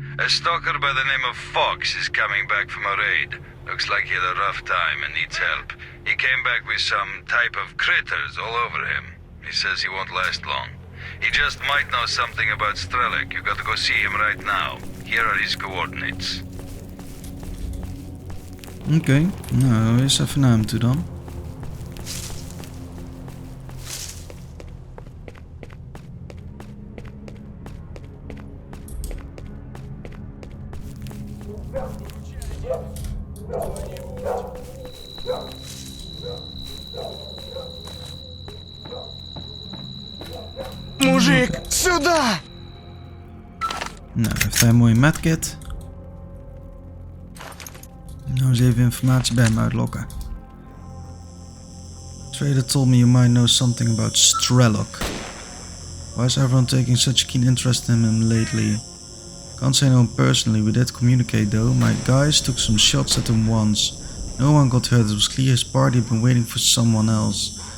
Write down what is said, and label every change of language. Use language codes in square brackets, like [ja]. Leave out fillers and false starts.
[en] A stalker by the name of Fox is coming back from a raid. Looks like he had a rough time and needs help. He came back with some type of critters all over him. He says he won't last long. He just might know something about Strelok. You gotta go see him right now. Here are his coordinates. [nl] Oké, nou eens even naar hem toe dan. [ru] Мужик, сюда! [nl] Nou, heeft hij een mooie medkit. Nou eens even informatie bij hem uitlokken. [en] Trader told me you might know something about Strelok. Why is everyone taking such a keen interest in him lately? Can't say I know him personally, we did communicate though. My guys took some shots at him once. No one got hurt, it was clear his party had been waiting for someone else.